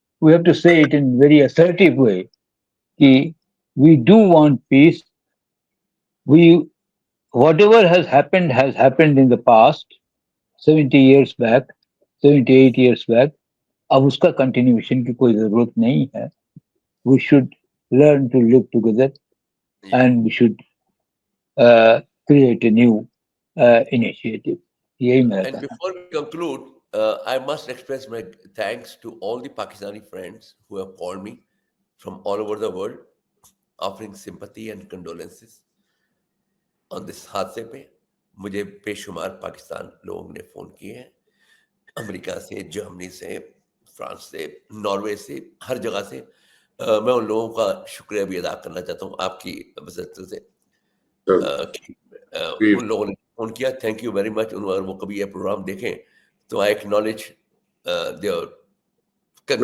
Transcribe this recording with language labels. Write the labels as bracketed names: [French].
[English] We have to say it in very assertive way کہ we do want peace. We whatever has happened in the past 70 years back, 78 years back, [Urdu] اب اس کا continuation کی کوئی ضرورت نہیں ہے. [English] We should learn to live together and we should create a new initiative. [Urdu] یہی میرا [English] And [Urdu] کہنا. [English] before we conclude, I must express my thanks to all the Pakistani friends who have called me from all over the world, offering sympathy and condolences on this [Urdu] حادثے پہ. مجھے بے شمار پاکستان لوگوں نے فون کیے ہیں, امریکہ سے, جرمنی سے, فرانس سے, ناروے سے, ہر جگہ سے. میں ان لوگوں کا شکریہ بھی ادا کرنا چاہتا ہوں آپ کی وزارت سے. ان لوگوں نے فون کیا, [English] Thank you very much. [Urdu] اگر وہ کبھی یہ پروگرام دیکھیں تو [English] I acknowledge their